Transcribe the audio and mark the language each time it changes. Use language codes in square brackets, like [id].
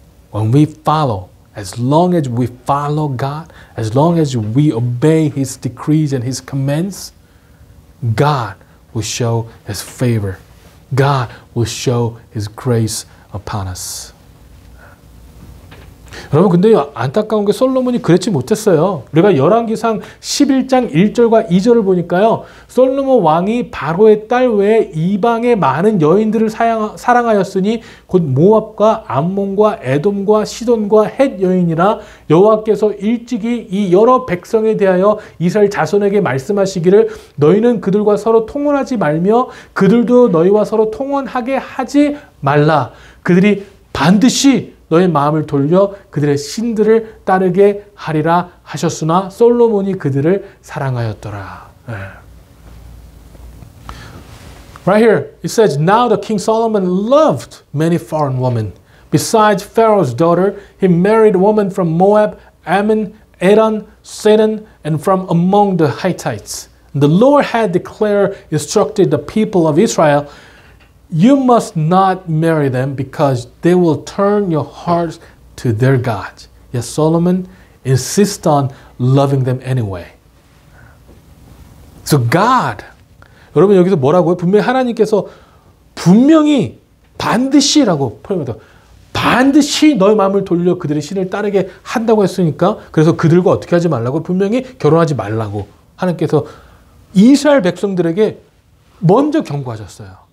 [en] When we follow, as long as we follow God, as long as we obey his decrees and his commands, God will show his favor. God will show his grace upon us. [ko] 여러분 근데 안타까운 게 솔로몬이 그렇지 못했어요. 우리가 열왕기상 11장 1절과 2절을 보니까요. 솔로몬 왕이 바로의 딸 외에 이방의 많은 여인들을 사랑하였으니 곧 모압과 암몬과 에돔과 시돈과 헷 여인이라 여호와께서 일찍이 이 여러 백성에 대하여 이스라엘 자손에게 말씀하시기를 너희는 그들과 서로 통혼하지 말며 그들도 너희와 서로 통혼하게 하지 말라. 그들이 반드시 너의 마음을 돌려 그들의 신들을 따르게 하리라 하셨으나 솔로몬이 그들을 사랑하였더라. [en] Right here it says, Now the king Solomon loved many foreign women. Besides Pharaoh's daughter, he married women from Moab, Ammon, Edom, Sidon, and from among the Hittites. The Lord had instructed the people of Israel, You must not marry them because they will turn your hearts to their gods. Yet Solomon insists on loving them anyway. So God, [ko] 여러분 여기서 뭐라고요? 분명히 하나님께서 분명히 반드시라고 표현합니다. 반드시 너의 마음을 돌려 그들의 신을 따르게 한다고 했으니까 그래서 그들과 어떻게 하지 말라고 분명히 결혼하지 말라고 하나님께서 이스라엘 백성들에게 먼저 경고하셨어요.